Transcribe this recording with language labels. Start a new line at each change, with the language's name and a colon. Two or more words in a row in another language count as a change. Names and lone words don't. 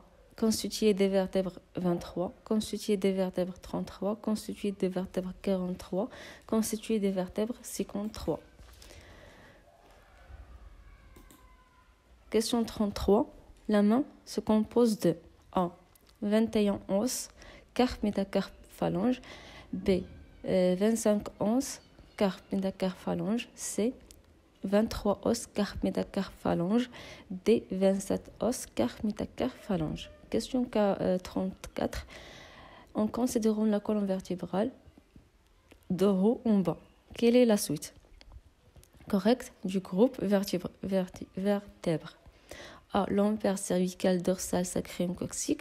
French: Constitué des vertèbres 23, constitué des vertèbres 33, constitué des vertèbres 43, constitué des vertèbres 53. Question 33. La main se compose de A. 21 os, carpe, métacarpe, phalange. B. 25 os, carpe, métacarpe, phalange. C. 23 os, carpe, métacarpe, phalange. D. 27 os, carpe, métacarpe, phalange. Question 34. En considérant la colonne vertébrale de haut en bas, quelle est la suite correcte du groupe vertèbre? A. Lombaire, cervical, dorsal, sacrum, coccyx.